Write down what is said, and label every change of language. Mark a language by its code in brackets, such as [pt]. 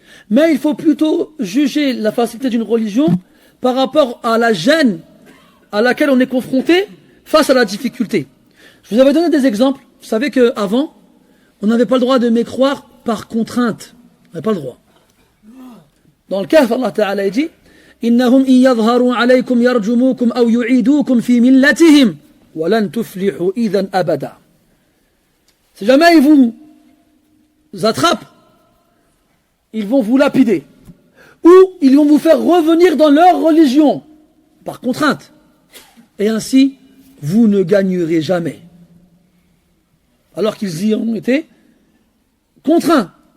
[fr] Mais il faut plutôt juger la facilité d'une religion par rapport à la gêne à laquelle on est confronté face à la difficulté. Je vous avais donné des exemples. Vous savez qu'avant, on n'avait pas le droit de mécroire par contrainte. On n'avait pas le droit. Dans le Kahf, Allah Ta'ala dit [ar] إنهم إن يظهروا عليكم يرجموكم أو يعيدوكم في ملتهم ولن تفلحوا إذا أبدا. [fr] Si jamais ils vous attrapent, ils vont vous lapider. Ou ils vont vous faire revenir dans leur religion, par contrainte. Et ainsi, vous ne gagnerez jamais. Alors qu'ils y ont été contraints.